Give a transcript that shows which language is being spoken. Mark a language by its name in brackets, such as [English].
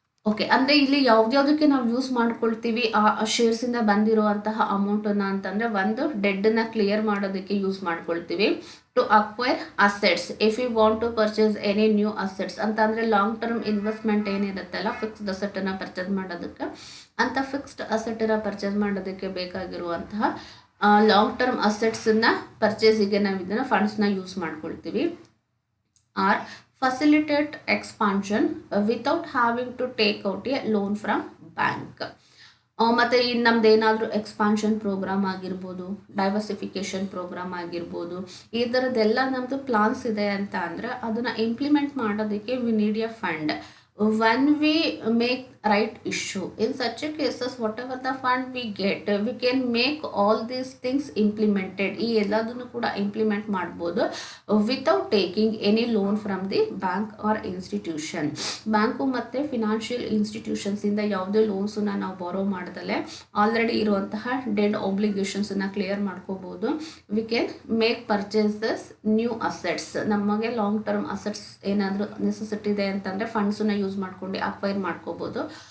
[Kannada] Okay, ಅಂದರೆ ಇಲ್ಲಿ ಯಾವ್ದ್ಯಾವ್ದಕ್ಕೆ ನಾವು ಯೂಸ್ ಮಾಡ್ಕೊಳ್ತೀವಿ ಆ ಶೇರ್ಸಿಂದ ಬಂದಿರುವಂತಹ ಅಮೌಂಟನ್ನು ಅಂತಂದರೆ, ಒಂದು ಡೆಡ್ನ ಕ್ಲಿಯರ್ ಮಾಡೋದಕ್ಕೆ ಯೂಸ್ ಮಾಡ್ಕೊಳ್ತೀವಿ, [English] to acquire assets if you want to purchase any new assets [Kannada] ಅಂತ ಅಂದರೆ long term investment ಏನಿರುತ್ತಲ್ಲ fixed ಅಸೆಟನ್ನು purchase ಮಾಡೋದಕ್ಕೆ, ಅಂತ ಫಿಕ್ಸ್ಡ್ ಅಸೆಟನ್ನು ಪರ್ಚೇಸ್ ಮಾಡೋದಕ್ಕೆ ಬೇಕಾಗಿರುವಂತಹ ಲಾಂಗ್ ಟರ್ಮ್ ಅಸೆಟ್ಸನ್ನು ಪರ್ಚೇಸಿಗೆ ನಾವು ಇದನ್ನು ಫಂಡ್ಸ್ನ ಯೂಸ್ ಮಾಡ್ಕೊಳ್ತೀವಿ. [English] Or facilitate expansion without having to take out a loan from bank. [Kannada] ಮತ್ತು ಇನ್ನು ನಮ್ದು ಏನಾದರೂ ಎಕ್ಸ್ಪಾನ್ಷನ್ ಪ್ರೋಗ್ರಾಮ್ ಆಗಿರ್ಬೋದು, ಡೈವರ್ಸಿಫಿಕೇಷನ್ ಪ್ರೋಗ್ರಾಮ್ ಆಗಿರ್ಬೋದು, ಈ ಥರದ್ದೆಲ್ಲ ನಮ್ಮದು ಪ್ಲಾನ್ಸ್ ಇದೆ ಅಂತ ಅಂದರೆ ಅದನ್ನು ಇಂಪ್ಲಿಮೆಂಟ್ ಮಾಡೋದಕ್ಕೆ [English] We need a fund. when we make right issue, in such a cases whatever the fund we get, we can make all these things implemented. [Kannada] ಈ ಎಲ್ಲದನ್ನು ಕೂಡ ಇಂಪ್ಲಿಮೆಂಟ್ ಮಾಡ್ಬೋದು [English] Without taking any loan from the bank or institution. [Kannada] Bank ಮತ್ತು financial ಇನ್ಸ್ಟಿಟ್ಯೂಷನ್ಸಿಂದ ಯಾವುದೇ ಲೋನ್ಸನ್ನ ನಾವು ಬಾರೋ ಮಾಡ್ದಲೆ already ಇರುವಂತಹ dead ಆಬ್ಲಿಗೇಷನ್ಸನ್ನು clear ಮಾಡ್ಕೋಬೋದು. [English] we can make purchases new assets, [Kannada] ನಮಗೆ ಲಾಂಗ್ ಟರ್ಮ್ ಅಸೆಟ್ಸ್ ಏನಾದರೂ ನೆಸೆಸಿಟಿ ಇದೆ ಅಂತಂದರೆ ಫಂಡ್ಸನ್ನ ಯೂಸ್ ಮಾಡ್ಕೊಂಡು ಅಕ್ವೈರ್ ಮಾಡ್ಕೋಬೋದು.